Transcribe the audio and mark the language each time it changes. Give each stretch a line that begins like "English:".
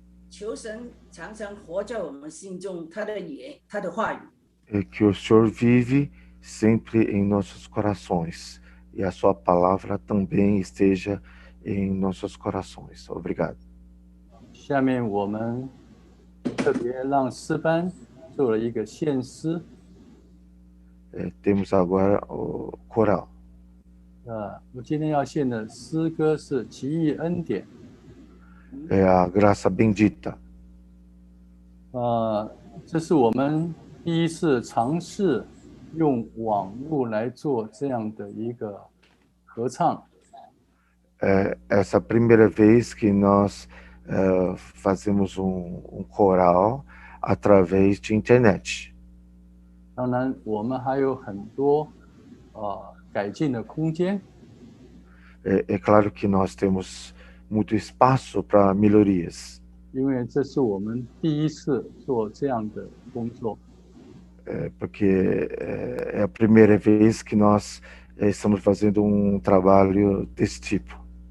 Chinese: 求神常常活在我们心中，他的言，他的话语。
Portuguese: Que o Senhor vive sempre em nossos corações e a sua palavra também esteja em nossos corações. Obrigado.
Chinese: 下面我们特别让诗班做了一个献诗。
Portuguese: Temos agora o coral.
Chinese: 我今天要献的诗歌是《奇异恩典》。
Portuguese: É a graça bendita.
Chinese: 这是我们第一次尝试用网络来做这样的一个合唱。
Portuguese: É essa primeira vez que nós fazemos coral através de internet.
Chinese: 当然，我们还有很多改进的空间。
Portuguese: É claro que nós temos muito espaço para melhorias.
Chinese: 因为这是我们第一次做这样的工作。
Portuguese: Porque é a primeira vez que nós estamos fazendo trabalho desse tipo.